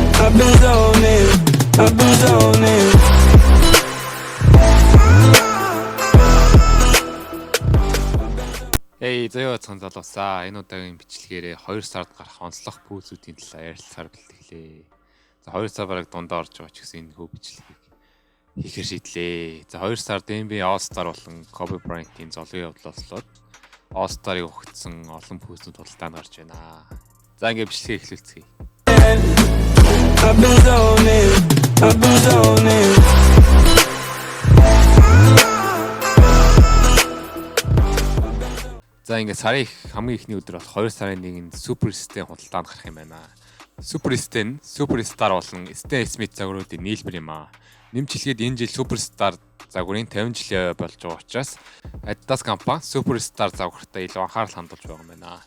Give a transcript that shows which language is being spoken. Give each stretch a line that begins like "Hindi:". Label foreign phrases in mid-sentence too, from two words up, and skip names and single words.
English: I've been zoning, I've been zoning.
Mongolian: Эй, заяа цан залуусаа. Энэ удаагийн бичлэгээрээ 2 сард гарах онцлог пүүзүүдийн талаар ярилцахаар бэлтгэлээ. За 2 сар бараг дундаа орж байгаа ч гэсэн энэ хөө бичлэгийг хийхээр шийдлээ. За 2 сард NBA All-Star болон Kobe Bryant-ийн золгийн явдал боллоо. All-Star-ыг өгсөн олон пүүзүүд худалдаанд гарч байна. За ингээд бичлэгээ эхлүүлцгээе.
English: I've been zoning, I've been zoning.
Mongolian: За ингээд сарын хамгийн ихний өдөр бол 2 сарын 1-нд Superstar худалдаанд гарах юм байна. Superstar нь Superstar болон Stan Smith загваруудын нийлбэр юм аа. Нэмж хэлгээд энэ жил Superstar загварын 50 жил болж байгаа учраас Adidas компани Superstar загвартай илүү анхаарал хандуулж байгаа юм байна.